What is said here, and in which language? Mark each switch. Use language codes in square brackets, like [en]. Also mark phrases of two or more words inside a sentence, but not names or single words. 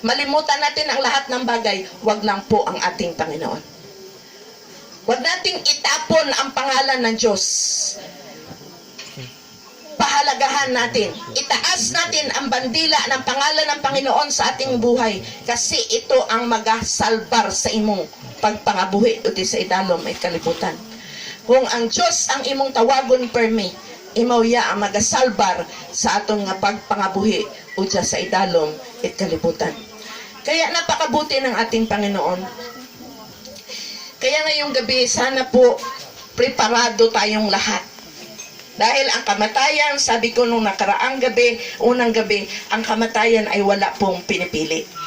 [tl] Malimutan natin ang lahat ng bagay, wag lang po ang ating Panginoon. Wag nating itapon ang pangalan ng Diyos. Pahalagahan natin. Itaas natin ang bandila ng pangalan ng Panginoon sa ating buhay kasi ito ang [hil] magasalbar sa imong pagpangabuhi o di sa idalom ay kalibutan. Kung ang Diyos ang imong tawagon permi, imaw ya ang magasalbar sa atong nga pagpangabuhi o di sa idalom at kalibutan. [tl] Kaya napakabuti ng ating Panginoon. Kaya ngayong gabi, sana po preparado tayong lahat. Dahil ang kamatayan, sabi ko nung nakaraang gabi, unang gabi, ang kamatayan ay wala pong pinipili.